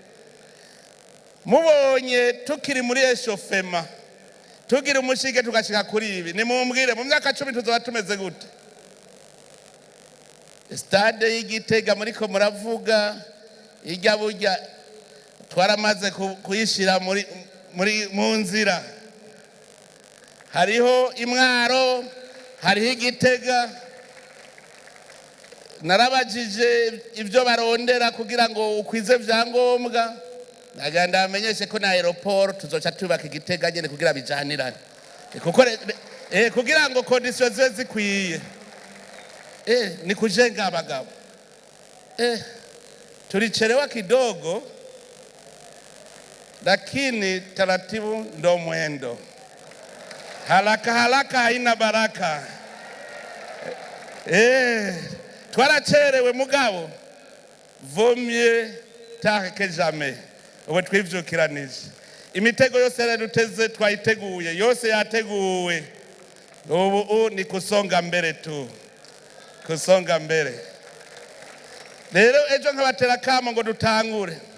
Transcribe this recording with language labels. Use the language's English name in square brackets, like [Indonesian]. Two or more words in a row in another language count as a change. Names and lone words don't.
[Rundi] mubonye tukiri muri eshofema tugira umushinge tugashika kuri ibi nimumbwire mu myaka 10 tuzoba tumeze gute stade y'Igitega muriko muravuga ijya burya twaramaze kuyishira mu nzira hariho Imwaro hariho Igitega narabajije ibyo barondera kugira ngo ukwize vyangombwa naganda amenyeshe ko na aeroport tuzoca tubaka Igitega nyene kugira bijanirane kugira ngo conditions ziwe zikwiye ni kujenga abagabo [Swahili] tulichelewa kidogo lakini taratibu ndo mwendo haraka haraka haina baraka [Rundi] twaracerewe mugabo vomye [French] tard que jamais [Rundi] ubu twivyukiranije imitego yose rero duteze twayiteguye yose yateguwe ubu ni [Swahili] kusonga mbere tu kusonga mbere [Rundi] rero ejo nkabatera kamo ngo dutangure